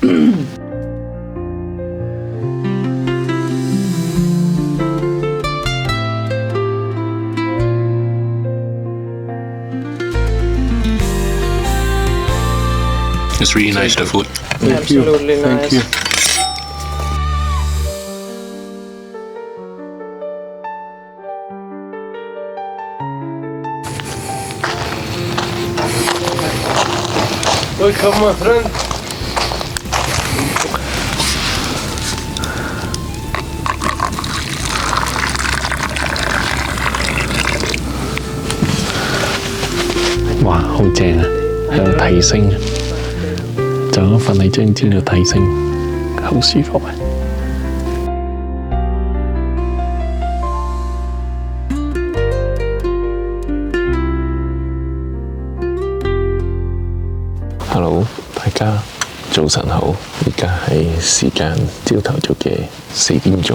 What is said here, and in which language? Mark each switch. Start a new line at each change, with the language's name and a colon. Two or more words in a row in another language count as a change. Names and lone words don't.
English: It's really nice, the food. Absolutely nice. Thank you. Welcome, my friend.
Cantonese: Wow, 好正啊！喺度睇星，就咁瞓喺張氈度睇星，好舒服啊！Hello， 大家早晨好，而家係時間朝頭早嘅4點鐘。